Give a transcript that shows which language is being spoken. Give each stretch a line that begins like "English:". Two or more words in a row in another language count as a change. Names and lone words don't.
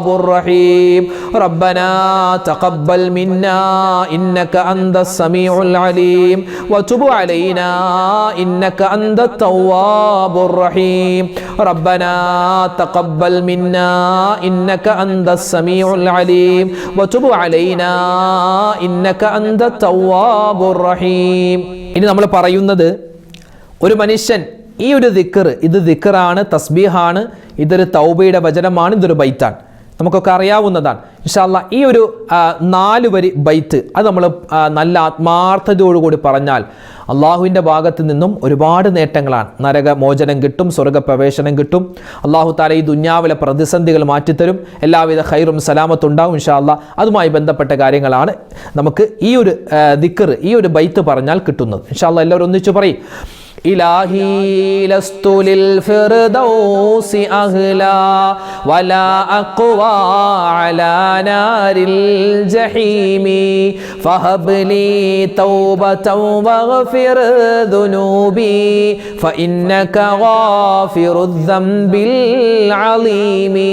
Arabic: الرحيم ربنا تقبل منا إنك أنت السميع العليم وتب علينا إنك أنت التواب الرحيم ربنا تقبل منا إنك أنت السميع العليم وتب علينا إنك أنت التواب الرحيم
Malayalam: ഇനി നമ്മൾ പറയുന്നത് ഒരു മനുഷ്യൻ ഈ ഒരു ദിക്ർ, ഇത് ദിക്റാണ്, തസ്ബീഹാണ്, ഇതൊരു തൗബയുടെ വചനമാണ്, ഇതൊരു ബൈത്താണ്, നമുക്കൊക്കെ അറിയാവുന്നതാണ്.
Arabic: إن شاء الله
Malayalam: ഈ ഒരു 4 വരി ബൈത്ത് അത് നമ്മൾ നല്ല ആത്മാർത്ഥതയോടുകൂടി പറഞ്ഞാൽ അള്ളാഹുവിൻ്റെ ഭാഗത്ത് നിന്നും ഒരുപാട് നേട്ടങ്ങളാണ്. നരകമോചനം കിട്ടും, സ്വർഗ്ഗപ്രവേശനം കിട്ടും.
Arabic: الله تعالى
Malayalam: ഈ ദുന്യാവിലെ പ്രതിസന്ധികൾ മാറ്റിത്തരും, എല്ലാവിധ ഖൈറും സലാമത്തും ഉണ്ടാവും
Arabic: إن شاء الله.
Malayalam: അതുമായി ബന്ധപ്പെട്ട കാര്യങ്ങളാണ് നമുക്ക് ഈ ഒരു ദിക്ർ, ഈ ഒരു ബൈത്ത് പറഞ്ഞാൽ കിട്ടുന്നത്.
Arabic: إن شاء الله
Malayalam: എല്ലാവരും ഒന്നിച്ചു പറയും.
Arabic: إلهي لست للفردوس أهلا ولا أقوى على نار الجحيم فهب لي توبة واغفر ذنوبي فإنك غافر الذنب العظيم